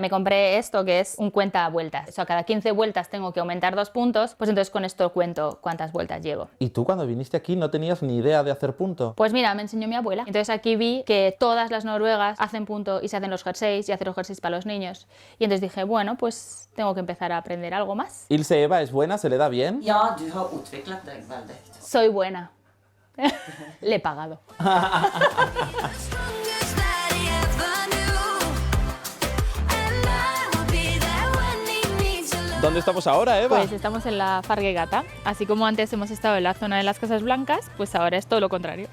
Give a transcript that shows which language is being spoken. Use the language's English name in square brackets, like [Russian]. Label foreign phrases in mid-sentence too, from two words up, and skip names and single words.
[Spanish] Me compré esto, que es un cuenta vueltas. O sea, cada 15 vueltas tengo que aumentar 2 puntos, pues entonces con esto cuento cuántas vueltas llevo. ¿Y tú cuando viniste aquí no tenías ni idea de hacer punto? Pues mira, me enseñó mi abuela. Entonces aquí vi que todas las noruegas hacen punto y se hacen los jerseys y hacen los jerseys para los niños. Y entonces dije, bueno, pues tengo que empezar a aprender algo más. Ilse, Eva, ¿es buena? ¿Se le da bien? [Norwegian] Ja, du har utviklet deg veldig. [Spanish] Soy buena. Le he pagado. ¿Dónde estamos ahora, Eva? Pues estamos en la Fargegata. Así como antes hemos estado en la zona de las casas blancas, pues ahora es todo lo contrario.